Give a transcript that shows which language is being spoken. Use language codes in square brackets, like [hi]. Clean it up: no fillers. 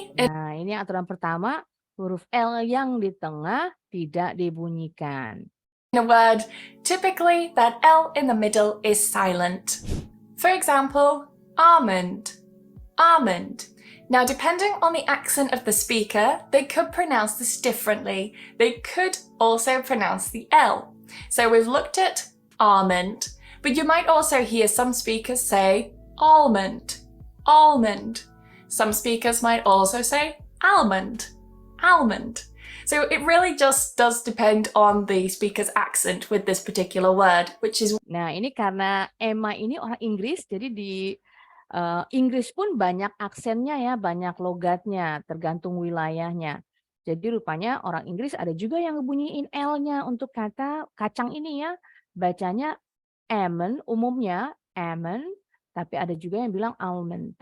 [id] Nah, ini aturan pertama, huruf L yang di tengah tidak dibunyikan. [en] in a word, typically that L in the middle is silent. For example, almond, almond. Now, depending on the accent of the speaker, they could pronounce this differently. They could also pronounce the L. So we've looked at almond, but you might also hear some speakers say almond, almond. Some speakers might also say almond, almond. So it really just does depend on the speaker's accent with this particular word, which is [id] Nah, ini karena Emma ini orang Inggris, jadi di Inggris pun banyak aksennya ya, banyak logatnya, tergantung wilayahnya. Jadi rupanya orang Inggris ada juga yang ngebunyiin L-nya untuk kata kacang ini ya. Bacanya almond, umumnya almond, tapi ada juga yang bilang almond.